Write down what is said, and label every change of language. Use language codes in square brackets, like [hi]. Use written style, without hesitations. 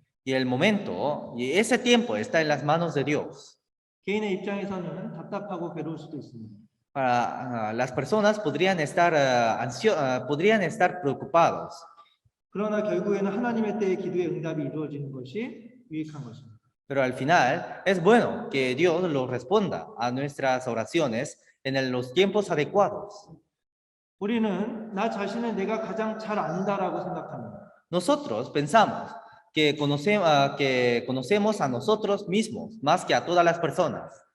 [es] Y ese tiempo está en las manos de Dios. [ko] 개인의 입장에서는 답답하고 괴로울 수도 있습니다. [es] Para las personas podrían estar preocupados. [ko] 그러나 결국에는 하나님의 때에 기도의 응답이 이루어지는 것이 유익한 것입니다. [es] Pero al final es bueno que Dios lo responda a nuestras oraciones en los tiempos adecuados. [ko] 우리는 나 자신을 내가 가장 잘 안다라고 생각합니다. [es] Nosotros pensamos que conocemos a nosotros mismos más que a todas las personas.